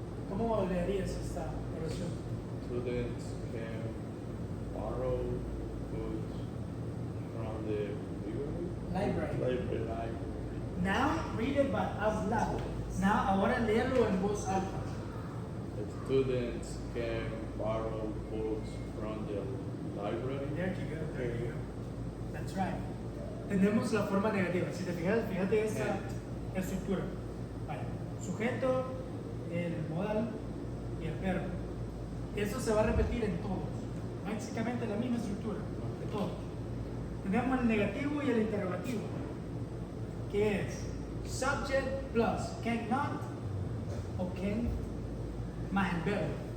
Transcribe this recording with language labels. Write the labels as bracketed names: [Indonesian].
[Spanish] ¿Cómo leerías esta oración? [English] Students can borrow books from the Library. library. Now read it but out loud. [Spanish] Now ahora léelo en voz alta. [English] The students can borrow books from the library. There you go. There you go. That's right. [Spanish] Tenemos la forma negativa. Si te fijas, fíjate esta estructura. Vale. Sujeto, el modal y el verbo. Eso se va a repetir en todos. Básicamente la misma estructura de todos. Tenemos el negativo y el interrogativo, que es [English] subject plus cannot [Spanish] o can más el verbo.